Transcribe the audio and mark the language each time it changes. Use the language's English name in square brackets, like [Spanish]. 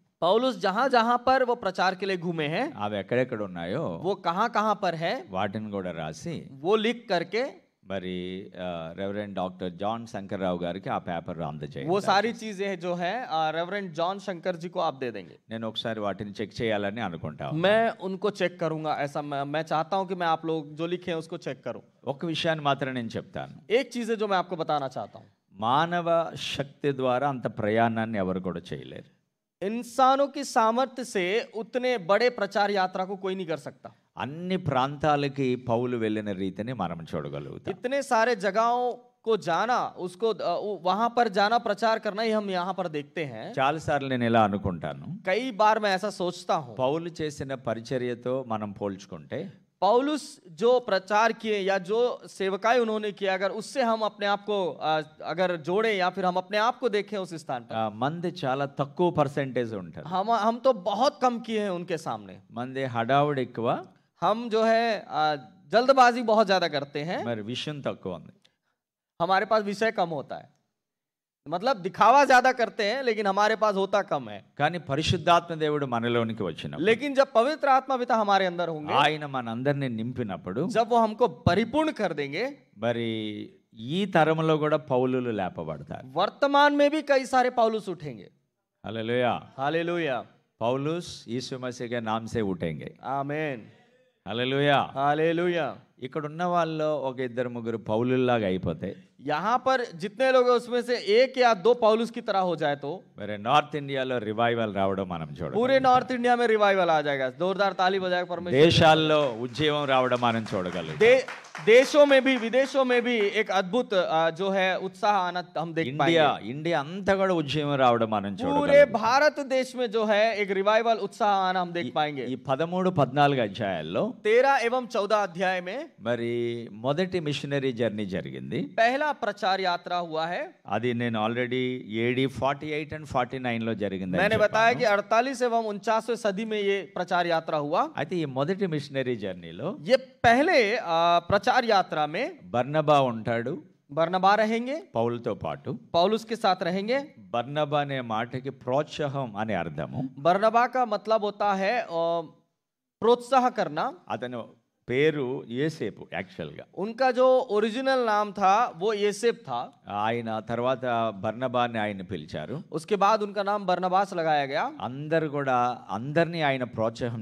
[Hindi] पौलुस जहां जहां पर वो प्रचार के लिए घूमे हैं [Telugu] అవి ఎక్కడెక్కడ ఉన్నాయో [Hindi] वो कहां कहां पर है [Telugu] వాటిని కూడా రాసి [Hindi] वो लिख करके [Telugu] మరి రెవరెండ్ డాక్టర్ జాన్ శంకర్రావు గారికి ఆ పేపర్ అందజేయండి. [Hindi] वो सारी चीजें जो है रेवरेंड जॉन शंकर जी को आप दे देंगे। [Telugu] నేను ఒకసారి వాటిని చెక్ చేయాలని అనుకుంటాను. [Hindi] मैं उनको चेक करूंगा। ऐसा मैं चाहता हूं कि मैं आप लोग जो लिखे हैं उसको चेक करूं। [Telugu] ఒక విషయాన్ని మాత్రం నేను చెప్తాను. [Hindi] एक चीज है जो मैं आपको बताना चाहता हूं। [Telugu] మానవ శక్తి ద్వారా అంత ప్రయాణాన్ని ఎవరు కూడా చేయలేరు. [Hindi] इंसानों की सामर्थ्य से उतने बड़े प्रचार यात्रा को कोई नहीं कर सकता। [Telugu] అన్ని ప్రాంతాలకి పౌలు వెళ్ళిన రీతిని మనం చూడగలుగుతాం. [Hindi] इतने सारे जगहों को जाना, उसको वहां पर जाना, प्रचार करना ही हम यहाँ पर देखते हैं। [Telugu] చాలాసార్లు నేను ఇలా అనుకుంటాను, [Hindi] कई बार मैं ऐसा सोचता हूँ, [Telugu] పౌలు చేసిన పరిచర్యతో మనం పోల్చుకుంటే [Hindi] पौलुस जो प्रचार किए या जो सेवकाई उन्होंने किया, अगर उससे हम अपने आप को अगर जोड़े या फिर हम अपने आप को देखें उस स्थान पर, [Telugu] మంది చాలా తక్కువ పర్సెంటేజ్ ఉంటుంది. [Hindi] हम तो बहुत कम किए हैं उनके सामने। [Telugu] మంది హడావుడి ఎక్కువ, [Hindi] हम जो है जल्दबाजी बहुत ज्यादा करते हैं, [Telugu] మరి విషయం తక్కువ ఉంది. [Hindi] हमारे पास विषय कम होता है। मतलब दिखावा ज्यादा करते हैं लेकिन हमारे पास होता कम है। [Telugu] కానీ పరిశుద్ధాత్మ దేవుడు మనలోనికి వచ్చినప్పుడు, [Hindi] लेकिन जब पवित्र आत्मा पिता हमारे अंदर होंगे, [Telugu] ఆయన మనందరిని నింపినప్పుడు, [Hindi] जब वो हमको परिपूर्ण कर देंगे, [Telugu] మరి ఈ తరంలో కూడా పౌలులు లేపబడతారు. [Hindi] वर्तमान में भी कई सारे पौलुस उठेंगे। [Telugu] హల్లెలూయా. [Hindi] हालेलुया, पौलुस यीशु मसीह के नाम से उठेंगे. आमीन, [Telugu] హల్లెలూయా. [Hindi] हालेलुया। [Telugu] ఇక్కడ ఉన్న వాళ్ళు ఒక ఇద్దరు ముగ్గురు పౌలుల్లాగా అయిపోతే, [Hindi] यहाँ पर जितने लोग हैं उसमें से एक या दो पौलुस की तरह हो जाए तो [Telugu] మరి నార్త్ ఇండియాలో రివైవల్ రావడం మనం చూడగలం. [Hindi] पूरे नॉर्थ इंडिया में रिवाइवल आ जाएगा। जोरदार ताली बजाएगा परमेश्वर। [Telugu] దేశాల్లో ఉద్యమం రావడం మనం చూడగలం. [Hindi] देशों में भी विदेशों में भी एक अद्भुत जो है उत्साह आना हम देख [Telugu] ఇండియా [Hindi] पाएंगे। [Telugu] ఇండియా అంతా కూడా ఉద్యమం రావడం మనం [Hindi] पूरे [Telugu] చూడగలం. [Hindi] भारत देश में जो है एक रिवाइवल उत्साह आना हम देख पाएंगे। [Telugu] ఈ 13, 14 అధ్యాయాల్లో [Hindi] 13 एवं 14 अध्याय में [Telugu] మరి మొదటి మిషనరీ జర్నీ జరిగింది. [Hindi] पहला प्रचार यात्रा हुआ है। [Telugu] అది నేను ఆల్రెడీ AD 48 and 49 లో జరిగింది. [Hindi] मैंने बताया कि 48 एवं 49वें सदी में ये प्रचार यात्रा हुआ। [Telugu] అయితే ఈ మొదటి మిషనరీ జర్నీలో [Hindi] ये पहले प्रचार यात्रा में [Telugu] బర్నబా ఉంటాడు [Hindi] बरनबा रहेंगे, [Telugu] పౌలుతో పాటు. [Hindi] पौलुस के साथ रहेंगे। [Telugu] బర్నబా అనే మాటకి ప్రోత్సాహం అనే అర్థము. [Hindi] बरनबा का मतलब होता है प्रोत्साह करना। [Telugu] అతను పేరు యేసేపు యాక్చువల్ గా. [Hindi] उनका जो ओरिजिनल नाम था वो येसेप था। [Telugu] ఆయన తర్వాత బర్నబాని ఆయన పిలిచారు. [Hindi] उसके बाद उनका नाम बरनबास लगाया गया। [Telugu] అందరు కూడా అందరినీ ఆయన ప్రోత్సాహం